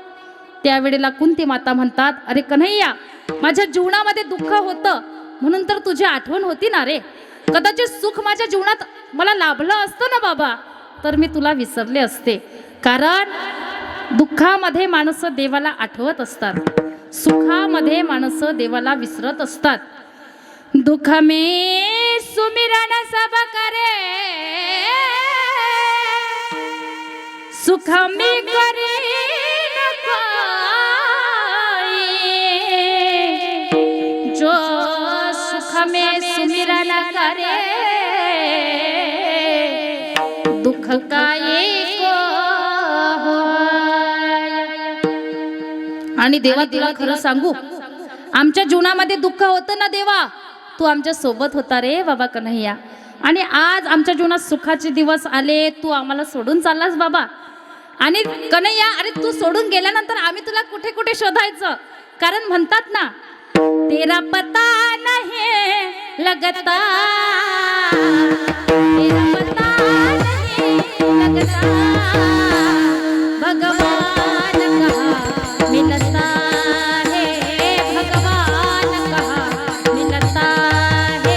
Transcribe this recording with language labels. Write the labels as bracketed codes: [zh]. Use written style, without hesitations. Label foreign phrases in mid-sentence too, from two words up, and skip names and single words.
[mr] त्यावेळेला कुंती माता म्हणतात, अरे कन्हैया माझ्या जीवनामध्ये दुःख होतं म्हणून तर तुझी आठवण होती ना रे. कदाचित सुख माझ्या जीवनात मला लाभलं असतं ना बाबा तर मी तुला विसरले असते. कारण दुःखामध्ये माणसं देवाला आठवत असतात, सुखामध्ये माणसं देवाला विसरत असतात. [hi] दुःख में सुमिरन सब करे, सुख में करे न कोई. जो सुख में सुमिरन करे दुःख काय को [mr] आणि देवा तुला खरं सांगू आमच्या जीवनामध्ये दुःख होतं ना देवा, तू आमच्या सोबत होता रे बाबा कन्हैया. आणि आज आमच्या जीवनात सुखाचे दिवस आले, तू आम्हाला सोडून चाललास बाबा. आणि कन्हैया अरे तू सोडून गेल्यानंतर आम्ही तुला कुठे कुठे शोधायचं. कारण म्हणतात ना [hi] तेरा पता नहीं लगता, तेरा पता नहीं लगता, भगवान कहा मिलता है, भगवान कहा मिलता है,